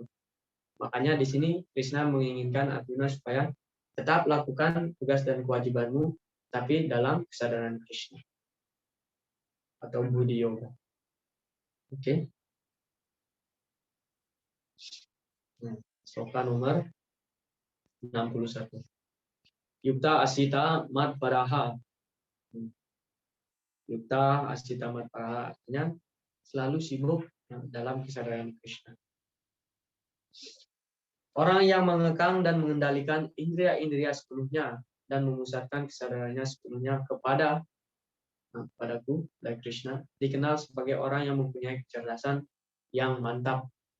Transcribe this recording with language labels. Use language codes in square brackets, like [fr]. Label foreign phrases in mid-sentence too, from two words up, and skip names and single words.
[id] Makanya di sini Krishna menginginkan Arjuna supaya tetap lakukan tugas dan kewajibanmu, tapi dalam kesadaran Krishna atau budi yoga. Oke. Sloka nomor 61. [sa] युक्त आसीत मत्परः. युक्त आसीत मत्परः [id] artinya selalu sibuk dalam kesadaran Krishna. Orang yang mengekang dan mengendalikan indria-indria sepenuhnya dan memusatkan kesadarannya sepenuhnya padaku, dari Krishna, dikenal sebagai orang yang mempunyai kecerdasan yang mantap.